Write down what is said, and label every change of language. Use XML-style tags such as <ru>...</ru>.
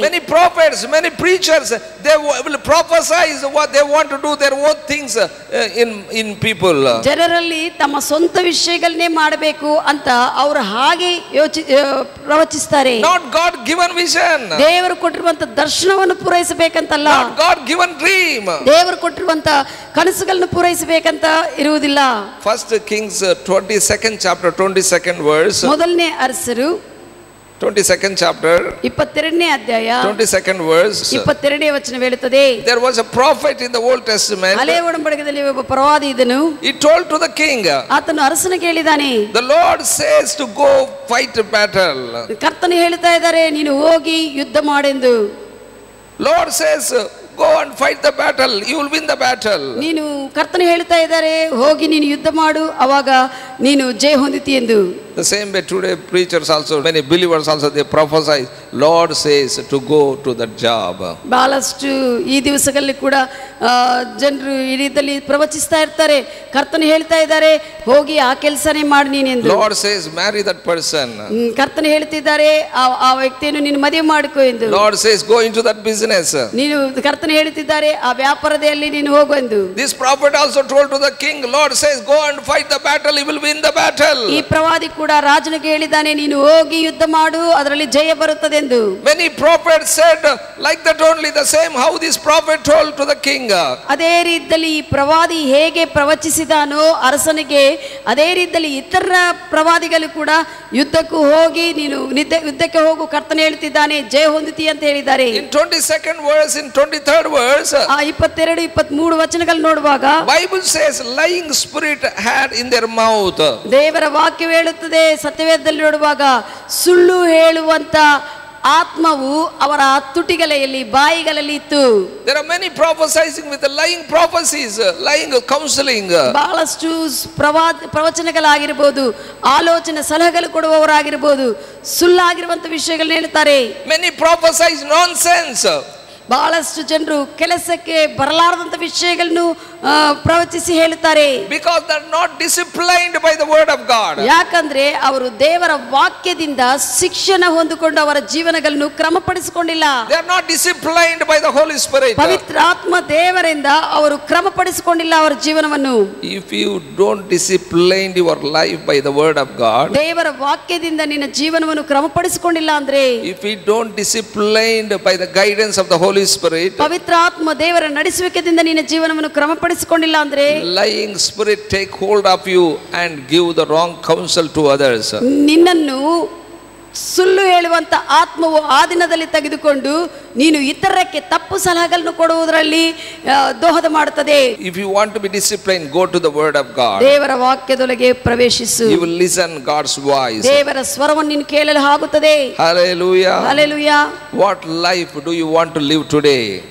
<en>Many prophets, many preachers, they will prophesize what they want to do, their own things in people.</en> <kn>ಜನರಲ್ಲಿ ತಮ್ಮ ಸ್ವಂತ ವಿಷಯಗಳನ್ನೇ ಮಾಡಬೇಕು ಅಂತ ಅವರು ಹಾಗೆ ಪ್ರವಚಿಸುತ್ತಾರೆ.</kn> <en>Not God given vision.</en> <kn>ದೇವರು ಕೊಟ್ಟಿರುವಂತ ದರ್ಶನವನ್ನು ಪೂರೈಸಬೇಕಂತಲ್ಲ.</kn> <en>Not God given dream.</en> <kn>ದೇವರು ಕೊಟ್ಟಿರುವಂತ ಕನಸುಗಳನ್ನು ಪೂರೈಸಬೇಕಂತ ಇರುವುದಿಲ್ಲ.</kn> <en>First Kings 22nd chapter 22nd verse.</en> <kn>ಮೊದಲನೇ ಅರಸರು</kn> <en>22nd chapter</en> <kn>22ನೇ ಅಧ್ಯಾಯ</kn> <en>22nd verse.</en> <kn>22ನೇ ವಚನ ಹೇಳುತ್ತದೆ,</kn> <en>There was a prophet in the Old Testament.</en> <kn>ಹಳೆಯ ಒಡಂಬಡಿಕೆಯಲ್ಲಿ ಒಬ್ಬ ಪ್ರವಾದಿ ಇದ್ದನು.</kn> <en>He told to the king,</en> <kn>ಆತನು ಅರಸನಿಗೆ ಹೇಳಿದಾನೆ,</kn> <en>the Lord says to go fight a battle.</en> <kn>ಕರ್ತನು ಹೇಳ್ತಾ ಇದ್ದಾರೆ, ನೀನು ಹೋಗಿ ಯುದ್ಧ ಮಾಡೆಂದು.</kn> <en>Lord says, go and fight the battle, you will win the battle.</en> <kn>ನೀನು ಕರ್ತನು ಹೇಳ್ತಾ ಇದ್ದಾರೆ, ಹೋಗಿ ನೀನು ಯುದ್ಧ ಮಾಡು, ಅವಾಗ ನೀನು ಜಯ ಹೊಂದಿತಿ ಎಂದು.</kn> <en>The same way today preachers also, many believers also, they prophesy, Lord says to go to that job.</en> <kn>ಬಹಳಷ್ಟು ಈ ದಿವಸಗಳಲ್ಲಿ ಕೂಡ ಜನರು ಈ ರೀತಿಯಲ್ಲಿ ಪ್ರವಚಿಸ್ತಾ ಇರ್ತಾರೆ, ಕರ್ತನು ಹೇಳ್ತಾ ಇದ್ದಾರೆ, ಹೋಗಿ ಆ ಕೆಲಸನೇ ಮಾಡಿ ನೀನೆಂದು.</kn> <en>Lord says marry that person.</en> <kn>ಕರ್ತನು ಹೇಳ್ತಿದ್ದಾರೆ, ಆ ವ್ಯಕ್ತಿಯನ್ನು ನೀನು ಮದುವೆ ಮಾಡಿಕೊ ಎಂದು.</kn> <en>Lord says go into that business.</en> <kn>ನೀನು ಕರ್ತನು ಹೇಳ್ತಿದ್ದಾರೆ, ಆ ವ್ಯಾಪಾರದಲ್ಲಿ ನೀನು ಹೋಗು ಎಂದು.</kn> <en>This prophet also told to the king, Lord says go and fight the battle, you will win the battle.</en> <kn>ಈ ಪ್ರವಾದಿ ಕೂಡ ರಾಜನಿಗೆ ಹೇಳಿದ್ದಾನೆ, ನೀನು ಹೋಗಿ ಯುದ್ಧ ಮಾಡು, ಅದರಲ್ಲಿ ಜಯ ಬರುತ್ತದೆ ಎಂದು.</kn> <en>Many prophets said like that only, the same how this prophet told to the king.</en> <kn>ಅದೇ ರೀತಿಯಲ್ಲಿ ಈ ಪ್ರವಾದಿ ಹೇಗೆ ಪ್ರವಚಿಸಿದಾನೋ ಅರಸನಿಗೆ, ಅದೇ ರೀತಿಯಲ್ಲಿ ಇತರ ಪ್ರವಾದಿಗಳು ಕೂಡ ಯುದ್ಧಕ್ಕೂ ಹೋಗಿ ನೀನು ಯುದ್ಧಕ್ಕೆ ಹೋಗು, ಕರ್ತನು ಹೇಳ್ತಿದ್ದಾನೆ, ಜಯ ಹೊಂದಿತಿ ಅಂತ ಹೇಳಿದ್ದಾರೆ.</kn> <en>In 22nd verse, in 23rd verse,</en> <kn>ಆ 22, 23 ವಚನಗಳು ನೋಡುವಾಗ</kn> <en>Bible says lying spirit had in their mouth.</en> <kn>ದೇವರ ವಾಕ್ಯ ಹೇಳುತ್ತದೆ, ಸತ್ಯವೇದದಲ್ಲಿ ನೋಡುವಾಗ ಸುಳ್ಳು ಹೇಳುವಂತ ಆತ್ಮವು ಅವರ ತುಟಿಗಳಲ್ಲಿ ಬಾಯಿಗಳಲ್ಲಿ ಇತ್ತು.</kn> <en>There are many prophesying with the lying prophecies, lying counseling.</en> <kn>ಬಹಳಷ್ಟು ಪ್ರವಚನಗಳಾಗಿರಬಹುದು, ಆಲೋಚನೆ ಸಲಹೆಗಳು ಕೊಡುವವರಾಗಿರಬಹುದು, ಸುಳ್ಳಾಗಿರುವಂತ ವಿಷಯಗಳನ್ನ ಹೇಳ್ತಾರೆ.</kn> <en>Many prophesies nonsense.</en> <kn>ಬಹಳಷ್ಟು ಜನರು ಕೆಲಸಕ್ಕೆ ಬರಲಾರದಂತ ವಿಷಯಗಳನ್ನು ಪ್ರವಚಿಸಿ ಹೇಳುತ್ತಾರೆ.</kn> <en>Because they are not disciplined by the word of God.</en> <kn>ಯಾಕಂದ್ರೆ ಅವರು ದೇವರ ವಾಕ್ಯದಿಂದ ಶಿಕ್ಷಣ ಹೊಂದಿಕೊಂಡು ಅವರ ಜೀವನಗಳನ್ನು ಕ್ರಮಪಡಿಸಿಕೊಂಡಿಲ್ಲ.</kn> <en>They are not disciplined by the Holy Spirit.</en> <kn>ಪವಿತ್ರಾತ್ಮ ದೇವರಿಂದ ಅವರು ಕ್ರಮಪಡಿಸಿಕೊಂಡಿಲ್ಲ ಅವರ ಜೀವನವನ್ನು.</kn> <en>If you don't discipline your life by the word of God,</en> <kn>ದೇವರ ವಾಕ್ಯದಿಂದ ನಿನ್ನ ಜೀವನವನ್ನು ಕ್ರಮಪಡಿಸಿಕೊಂಡಿಲ್ಲ ಅಂದ್ರೆ,</kn> <en>if we don't disciplined by the guidance of the Holy Spirit,</en> <kn>ಪವಿತ್ರಾತ್ಮ ದೇವರ ನಡೆಸುವಿಕೆಯಿಂದ ನಿನ್ನ ಜೀವನವನ್ನು ಕ್ರಮಪಡಿಸಿಕೊಂಡಿಲ್ಲ ಅಂದ್ರೆ,</kn> <en>lying spirit take hold of you and give the wrong counsel to others.</en> <kn>ನಿನ್ನನ್ನು ಸುಳ್ಳು ಹೇಳುವಂತ ಆತ್ಮವು ಆ ದಿನದಲ್ಲಿ ತೆಗೆದುಕೊಂಡು ನೀನು ಇತರಕ್ಕೆ ತಪ್ಪು ಸಲಹೆಗಳನ್ನು ಕೊಡುವುದರಲ್ಲಿ ದೋಹದ ಮಾಡುತ್ತದೆ.</kn> <en>If you want to be disciplined, go to the word of God.</en> <kn>ದೇವರ ವಾಕ್ಯದೊಳಗೆ ಪ್ರವೇಶಿಸು.</kn> <en>You will listen God's voice.</en> <kn>ದೇವರ ಸ್ವರವನ್ನು ನೀನು ಕೇಳಲು ಆಗುತ್ತದೆ.</kn> <en>Hallelujah. Hallelujah. What life do you want to live today?</en>